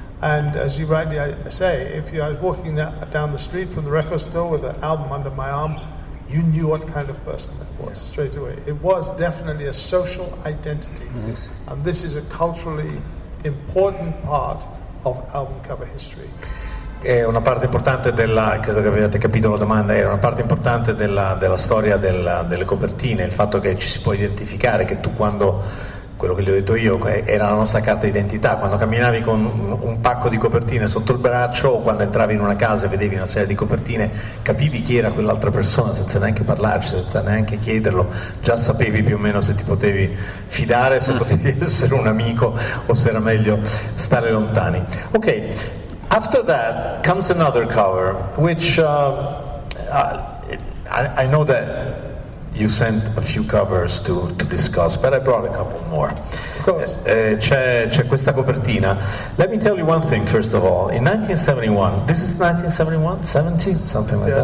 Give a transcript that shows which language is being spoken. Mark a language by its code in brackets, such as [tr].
[en] And as you rightly say, if I was walking down the street from the record store with an album under my arm, you knew what kind of person that was straight away. It was definitely a social identity. Mm-hmm. And this is a culturally important part of album cover history. [it] È una parte importante credo che abbiate capito la domanda, era una parte importante della storia delle copertine, il fatto che ci si può identificare, che tu quando quello che gli ho detto io era la nostra carta d'identità. Quando camminavi con un pacco di copertine sotto il braccio, o quando entravi in una casa e vedevi una serie di copertine, capivi chi era quell'altra persona senza neanche parlarci, senza neanche chiederlo, già sapevi più o meno se ti potevi fidare, se potevi essere un amico o se era meglio stare lontani. [en] Ok, after that comes another cover, which I know that you sent a few covers to discuss, but I brought a couple more. Of course. [it] C'è questa copertina. [en] Let me tell you one thing first of all. In 1971, this is 1971, 70, something like that?